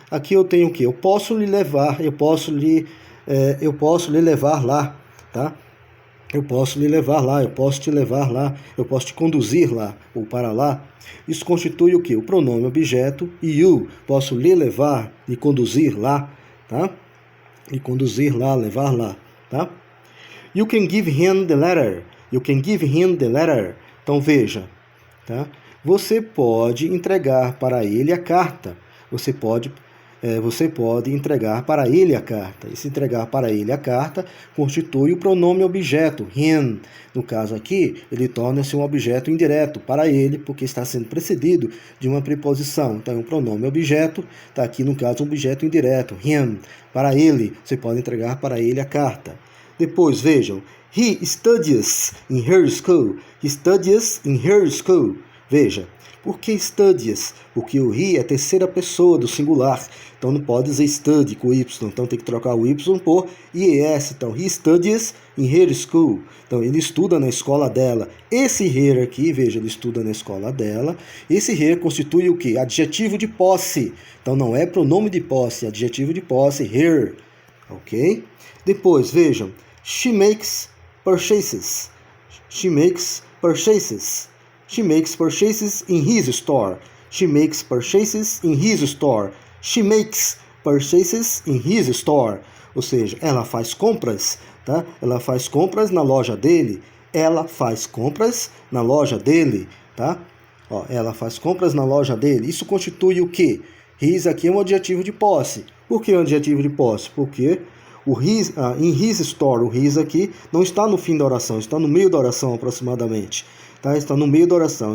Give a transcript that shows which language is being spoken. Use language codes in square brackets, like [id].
[pt] Aqui eu tenho o quê? Eu posso lhe levar, eu posso lhe levar lá. Tá? Eu posso lhe levar lá, eu posso te levar lá, eu posso te conduzir lá ou para lá. Isso constitui o quê? O pronome objeto e you. Posso lhe levar, lhe conduzir lá, tá? Lhe conduzir lá, levar lá, tá? [en] You can give him the letter. You can give him the letter. [pt] Então veja, tá? Você pode entregar para ele a carta. Você pode entregar para ele a carta. E se entregar para ele a carta, constitui o pronome objeto, him. No caso aqui, ele torna-se um objeto indireto para ele, porque está sendo precedido de uma preposição. Então, é um pronome objeto, está aqui no caso um objeto indireto, him. Para ele, você pode entregar para ele a carta. Depois, vejam, [en] he studies in her school. He studies in her school. [pt] Veja, por que studies? Porque o he é a terceira pessoa do singular. Então não pode dizer study com y. Então tem que trocar o y por ies. [en] Então he studies in her school. [pt] Então ele estuda na escola dela. Esse her aqui, veja, ele estuda na escola dela. Esse her constitui o quê? Adjetivo de posse. Então não é pronome de posse, é adjetivo de posse, her. Ok? Depois, vejam, [en] she makes purchases. She makes purchases. She makes purchases in his store. She makes purchases in his store. She makes purchases in his store. [pt] Ou seja, ela faz compras, tá? Ela faz compras na loja dele. Ela faz compras na loja dele, tá? Ó, ela faz compras na loja dele. Isso constitui o quê? His aqui é um adjetivo de posse. Por que um adjetivo de posse? Porque o his, in his store, o his aqui não está no fim da oração, está no meio da oração aproximadamente. Tá? Está no meio da oração.